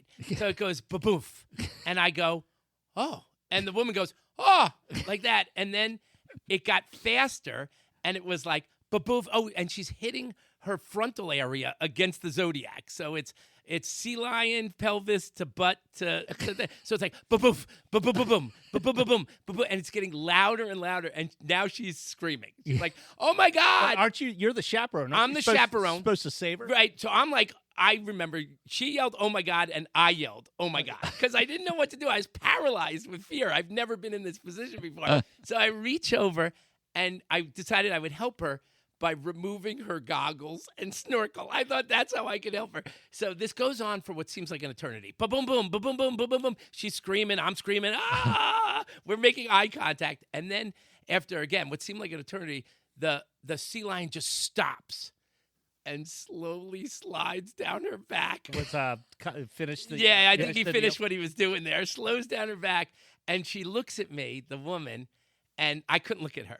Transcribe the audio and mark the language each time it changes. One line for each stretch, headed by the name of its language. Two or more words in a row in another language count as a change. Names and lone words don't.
English: So it goes ba-boof. And I go, oh. And the woman goes, oh, like that. And then it got faster, and it was like ba-boof. Oh, and she's hitting her frontal area against the Zodiac. So it's sea lion, pelvis to butt to so it's like ba-boof, ba-ba-ba-boom, ba-ba-ba-boom, ba-ba, and it's getting louder and louder. And now she's screaming. She's like, oh, my God. But aren't you? You're the chaperone. I'm the chaperone. Supposed to save her? Right. So I'm like, I remember she yelled, oh, my God, and I yelled, oh, my God, because I didn't know what to do. I was paralyzed with fear. I've never been in this position before. So I reach over, and I decided I would help her by removing her goggles and snorkel. I thought that's how I could help her. So this goes on for what seems like an eternity. Ba-boom, boom, ba-boom, boom, ba-boom, boom. She's screaming. I'm screaming. Ah! We're making eye contact. And then after, again, what seemed like an eternity, the sea lion just stops and slowly slides down her back. Finished the Yeah, I think he finished what he was doing there. Slows down her back, and she looks at me, the woman, and I couldn't look at her.